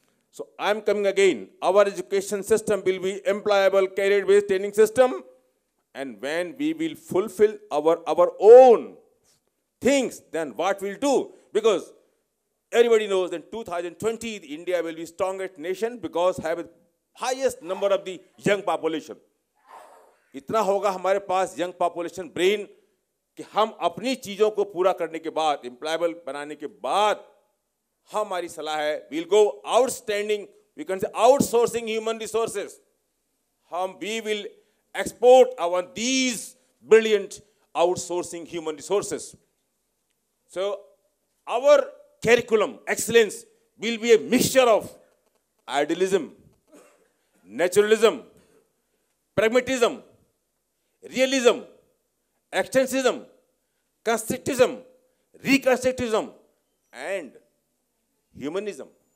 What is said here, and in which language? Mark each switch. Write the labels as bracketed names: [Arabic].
[English] So I'm coming again. Our education system will be employable, career-based training system. And when we will fulfill our own things, then what we'll do? Because everybody knows that in 2020, India will be strongest nation because have the highest number of the young population. [Hindi] इतना होगा हमारे पास [English] young population brain [Hindi] कि हम अपनी चीज़ों को पूरा करने के बाद, employable बनाने के बाद, हमारी सलाह है, [English] we'll go outstanding, we can say outsourcing human resources. We will export these brilliant outsourcing human resources. So our curriculum excellence will be a mixture of idealism, naturalism, pragmatism, realism, extensionism, constructivism, reconstructivism, and humanism.